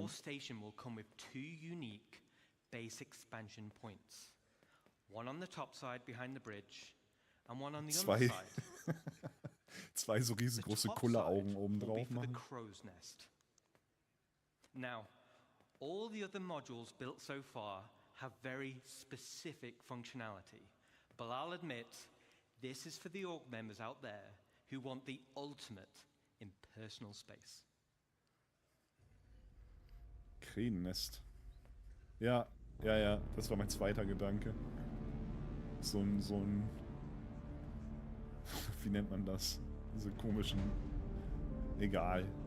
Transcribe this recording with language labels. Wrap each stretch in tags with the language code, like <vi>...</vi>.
<en>Your station will come with 2 unique base expansion points. One on the top side behind the bridge and one on the underside.</en> <de>Zwei so riesengroße Kulleraugen oben drauf machen.</de> <en>Crow's nest. Now, all the other modules built so far have very specific functionality. But I'll admit, this is for the org members out there who want the ultimate in personal space.</en> <de>Krähennest. Ja, das war mein zweiter Gedanke. So ein wie nennt man das? Diese komischen, egal.</de>